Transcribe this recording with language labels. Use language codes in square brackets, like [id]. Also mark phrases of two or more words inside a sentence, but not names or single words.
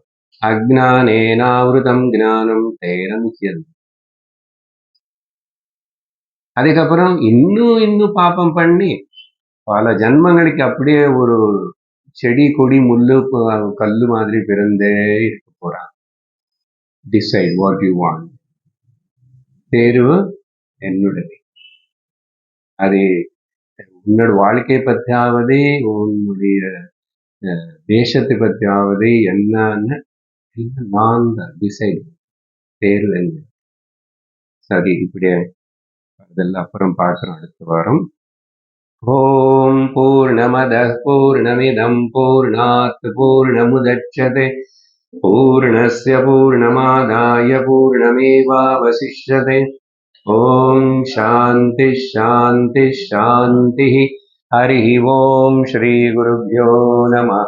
[sa] अज्ञानेनावृतं ज्ञानं तेन मुह्यन्ति. [ta] அதுக்கப்புறம் இன்னும் பாப்பம் பண்ணி பல ஜன்மங்களுக்கு அப்படியே ஒரு செடி கொடி முள்ளு கல்லு மாதிரி பிறந்தே இருக்க போறான். [en] Decide what you want. [ta] தேர்வு என்னுடைய. அது உன்னோட வாழ்க்கையை பற்றியாவது, உன்னுடைய தேசத்தை பற்றியாவது என்னன்னு நான் தான் டிசைட். தேர்வு என்ன. சரி, இப்படி அதெல்லாம் அப்புறம் பார்க்கிறோம் அடுத்த வாரம். [sa] ॐ पूर्णमदः पूर्णमिदं पूर्णात् पूर्णमुदच्यते पूर्णस्य पूर्णमादाय पूर्णमेवावशिष्यते. ॐ शान्ति शान्ति शान्ति. हरि ॐ श्री गुरुभ्यो नमः.